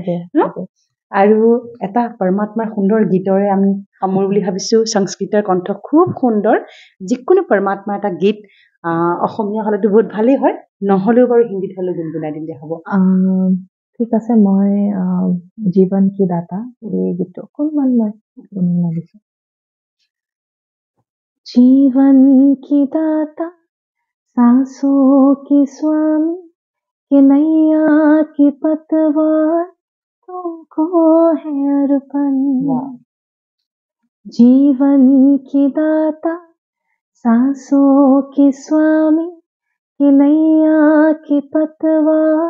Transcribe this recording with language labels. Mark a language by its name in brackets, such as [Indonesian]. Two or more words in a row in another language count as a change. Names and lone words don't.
[Assamese] আৰু এটা পৰমাত্মাৰ সুন্দৰ গীতৰে আমি সামৰো বুলি ভাবিছো সংস্কৃতৰ কণ্ঠ খুব সুন্দৰ যিকোনো পৰমাত্মাৰ এটা গীত অসমীয়া হ'লেতো বহুত ভালেই হয় নহ'লেও বাৰু হিন্দীত হ'লেও গুণগুণাই দিলে হ'ব ঠিক আছে মই জীৱন কি দাতা এই গীতটো অকণমান মই গুণগুণাই দিছোঁ [Hindi] जीवन की दाता सांसों की स्वामी कि नैया की पतवार तुमको है अर्पण जीवन की दाता सांसों की स्वामी कि नैया की पतवार